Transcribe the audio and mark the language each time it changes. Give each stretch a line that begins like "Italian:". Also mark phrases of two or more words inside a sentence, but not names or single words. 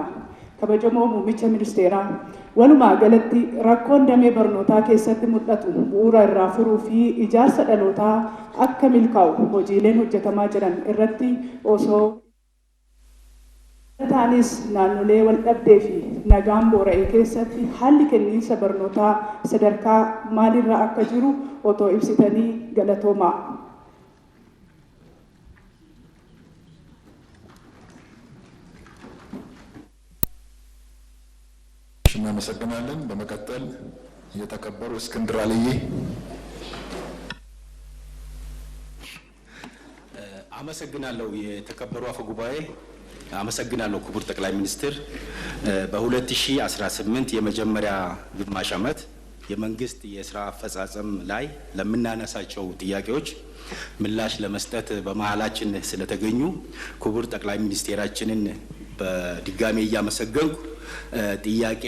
Oromo: Kabajamoo muummicha ministeeraa walumaa galatti rakkoon damee barnootaa keessatti mul'atu bu'uura irraa furuu fi ijaarsa dhalootaa akka milkaa'u hojiileen hojjetamaa jiran irratti osoo taanis naannolee wal dhabdee fi nagaan boora'ee keessatti haalli kenniinsa barnootaa sadarkaa maalirra akka jiru otoo ibsitanii galatoomaa.
Amharic: እናመሰግናለን። በመቀጠል የተከበሩ እስክንድር አልዬ። አመሰግናለሁ የተከበሩ አፈ ጉባኤ። አመሰግናለሁ ክቡር ጠቅላይ ሚኒስትር። በ2018 የመጀመሪያ ግማሽ ዓመት የመንግስት የስራ አፈጻጸም ላይ ለምናነሳቸው ጥያቄዎች ምላሽ ለመስጠት በመሃላችን ስለተገኙ ክቡር ጠቅላይ ሚኒስቴራችንን በድጋሜ እያመሰገንኩ ጥያቄን